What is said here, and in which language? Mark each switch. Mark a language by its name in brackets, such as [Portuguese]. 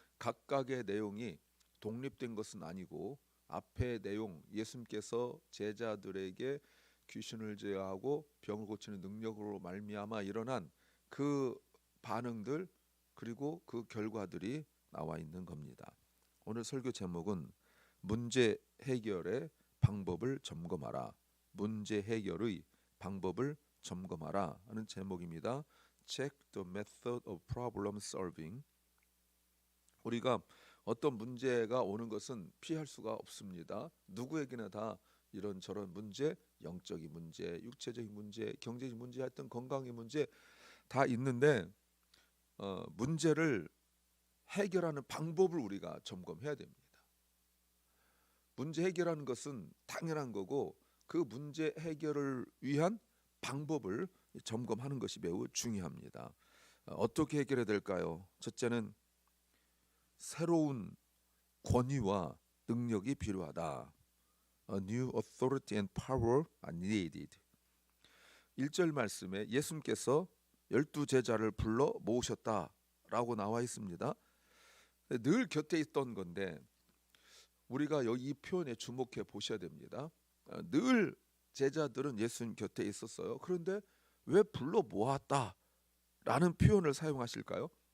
[Korean] 각각의 내용이 독립된 것은 아니고 앞의 내용, 예수님께서 제자들에게 귀신을 제어하고 병을 고치는 능력으로 말미암아 일어난 그 반응들, 그리고 그 결과들이 나와 있는 겁니다. 오늘 설교 제목은 문제 해결의 방법을 점검하라. 문제 해결의 방법을 점검하라 하는 제목입니다. [English] Check the method of problem solving. [Korean] 우리가 어떤 문제가 오는 것은 피할 수가 없습니다. 누구에게나 다 이런저런 문제, 영적인 문제, 육체적인 문제, 경제적인 문제, 하여튼 건강의 문제 다 있는데 문제를 해결하는 방법을 우리가 점검해야 됩니다. 문제 해결하는 것은 당연한 거고 그 문제 해결을 위한 방법을 점검하는 것이 매우 중요합니다. 어떻게 해결해야 될까요? 첫째는 새로운 권위와 능력이 필요하다. [English] A new authority and power are needed. [Korean] 1절 말씀에 예수님께서 12 제자를 불러 모으셨다라고 나와 있습니다. 늘 곁에 있던 건데 우리가 여기 이 표현에 주목해 보셔야 됩니다. 늘 제자들은 예수님 곁에 있었어요. 그런데 왜 불러 모았다라는 표현을 사용하실까요?